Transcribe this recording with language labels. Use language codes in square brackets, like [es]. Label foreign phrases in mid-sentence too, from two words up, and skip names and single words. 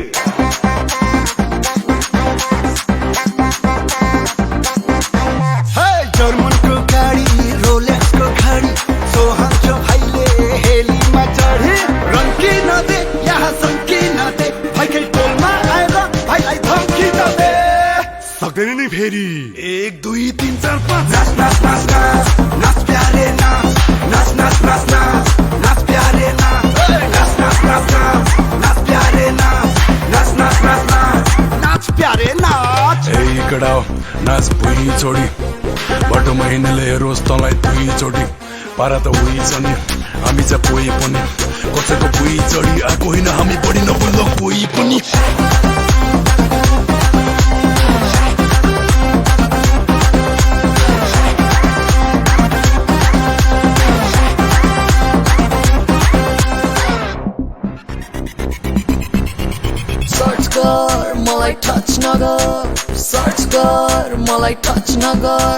[ne] जर्मनको गाडी रोलेक्सको गाडी सोहाउँछो भाइले हेलीमा चढी। रन्किन दे यहाँ सन्किन दे भाइकै टोलमा आएर भाइलाई धम्किन दे। सक्दैन नि फेरि 1 2 3 4 5 [hi] नाच नाच नाच नाच नाच प्यारे नाच नाच नाच नाच नाच नाच प्यारे नाच नाच नाच नाच नाच नाच प्यारे नाच नाच नाच नाच नाच नाच प्यारे नाच। [ne] ए इकडा नाच भुइँ छोडी बाटोमा हिँड्नेले हेरोस् तँलाई 2 चोटि। पारा त उही छ नि हामी चाहिँ कोही पनि कसैको भुइँ चढी आएको होइन हामी बढी नबुल्द कोही पनि। सर्च कर मलाई टच नगर, सर्च कर मलाई टच नगर।